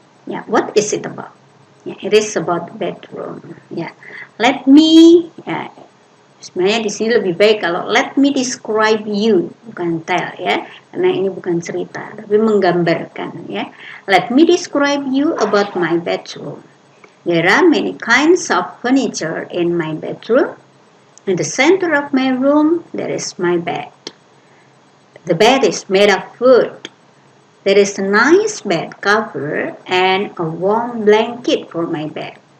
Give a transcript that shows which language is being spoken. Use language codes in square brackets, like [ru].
[en] Ya, what is it about? It is about bedroom. Let me [id] Sebenarnya di sini lebih baik kalau [en] let me describe you, [id] bukan tell ya, karena ini bukan cerita, tapi menggambarkan ya. [en] Let me describe you about my bedroom. There are many kinds of furniture in my bedroom. In the center of my room, there is my bed. The bed is made of wood. There is a nice bed cover and a warm blanket for my bed.